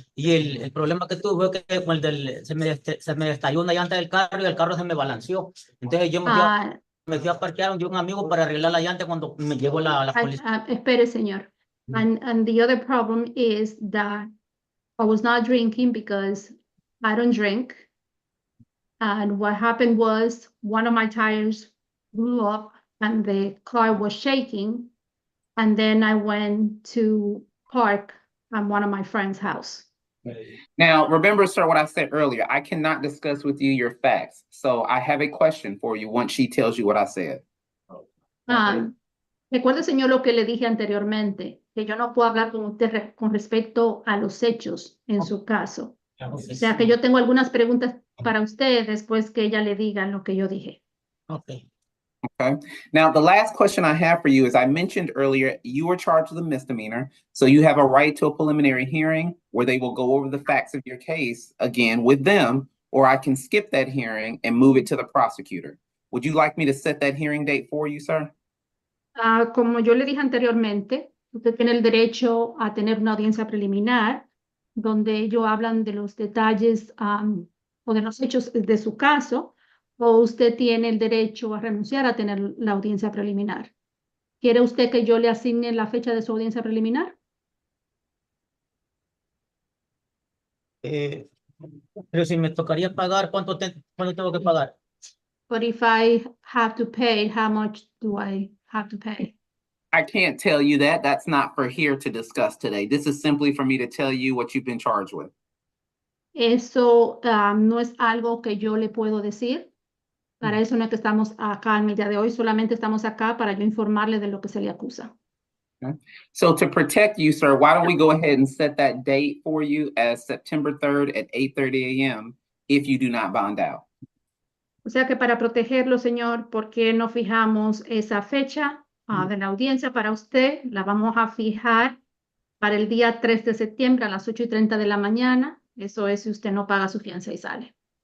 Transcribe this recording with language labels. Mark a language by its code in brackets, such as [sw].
[es] Y el problema que tuve fue que se me estalló una llanta del carro y el carro se me balanceó. Entonces yo me fui a parquear de un amigo para arreglar la llanta cuando me llegó la policía. Espere, señor. [en] And the other problem is that I was not drinking because I don't drink. And what happened was one of my tires blew up and the car was shaking. And then I went to park at one of my friend's house. Now, remember, sir, what I said earlier, I cannot discuss with you your facts. So I have a question for you once she tells you what I said. [es] Recuerde, señor, lo que le dije anteriormente, que yo no puedo hablar con usted con respecto a los hechos en su caso. O sea, que yo tengo algunas preguntas para usted después que ella le diga lo que yo dije. [en] Okay. Okay. Now, the last question I have for you is I mentioned earlier, you were charged with a misdemeanor. So you have a right to a preliminary hearing where they will go over the facts of your case again with them, or I can skip that hearing and move it to the prosecutor. Would you like me to set that hearing date for you, sir? [es] Como yo le dije anteriormente, usted tiene el derecho a tener una audiencia preliminar donde ellos hablan de los detalles o de los hechos de su caso, o usted tiene el derecho a renunciar a tener la audiencia preliminar. ¿Quiere usted que yo le asigne la fecha de su audiencia preliminar? Pero si me tocaría pagar, ¿cuánto tengo que pagar? [en] But if I have to pay, how much do I have to pay? I can't tell you that. That's not for here to discuss today. This is simply for me to tell you what you've been charged with. [es] Eso no es algo que yo le puedo decir. Para eso no es que estamos acá en el día de hoy, solamente estamos acá para yo informarle de lo que se le acusa. [en] Okay. So to protect you, sir, why don't we go ahead and set that date for you as September 3rd at 8:30 a.m. if you do not bond out. [es] O sea que para protegerlo, señor, ¿por qué no fijamos esa fecha de la audiencia para usted? La vamos a fijar para el día 3 de septiembre a las 8:30 de la mañana. Eso es si usted no paga su fianza y sale.